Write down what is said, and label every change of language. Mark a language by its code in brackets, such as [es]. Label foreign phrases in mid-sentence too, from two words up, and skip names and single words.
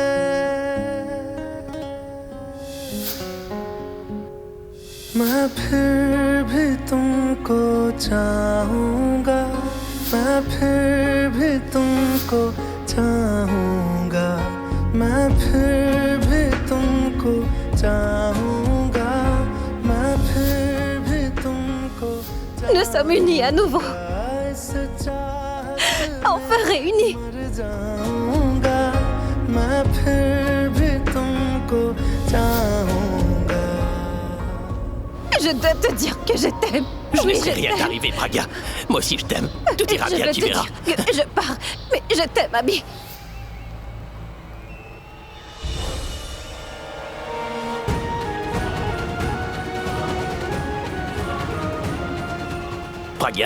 [hi] मैं फिर भी तुमको चाहूँगा मैं फिर भी तुमको चाहूँगा मैं फिर भी तुमको चाहूँगा मैं फिर भी तुमको [fr] Nous sommes unis à nouveau. Enfin réunis. [hi] मैं फिर भी तुमको चाहूँगा [fr] Je dois te dire que je t'aime. Je Oui, laisserai rien t'aime. t'arriver, Pragya. Moi aussi, je t'aime. Tout ira Je bien, veux tu te verras. dire que je pars, mais je t'aime, Abby. Pragya.